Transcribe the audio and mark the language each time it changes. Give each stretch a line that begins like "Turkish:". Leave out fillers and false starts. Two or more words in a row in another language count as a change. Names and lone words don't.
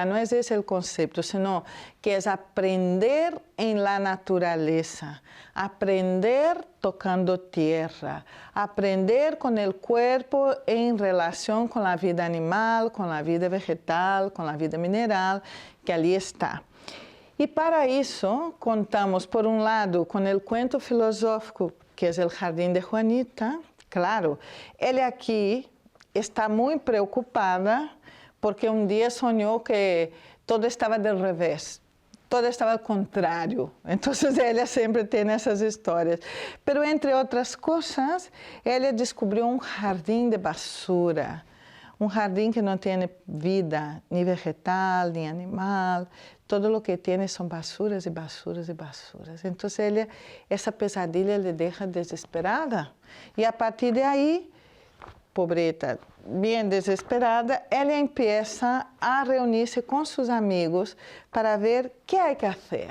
Spanish: No es ese el concepto, sino que es aprender en la naturaleza, aprender tocando tierra, aprender con el cuerpo en relación con la vida animal, con la vida vegetal, con la vida mineral, que allí está. Y para eso contamos, por un lado, con el cuento filosófico, que es el Jardín de Juanita. Claro,
Portuguese: ela aqui está muito preocupada porque um dia sonhou que todo estava
Spanish: del revés,
Portuguese: todo estava ao contrário. Então, ela sempre tem essas histórias. Pero, entre outras coisas, ela descobriu um jardim de basura, um jardim que não tem vida, nem vegetal, nem animal,
Spanish: todo lo que tiene son basuras y basuras y basuras. Entonces esa pesadilla le deja desesperada. Y a partir de ahí, pobreta, bien desesperada, ella empieza a reunirse con sus amigos para ver qué hay que hacer.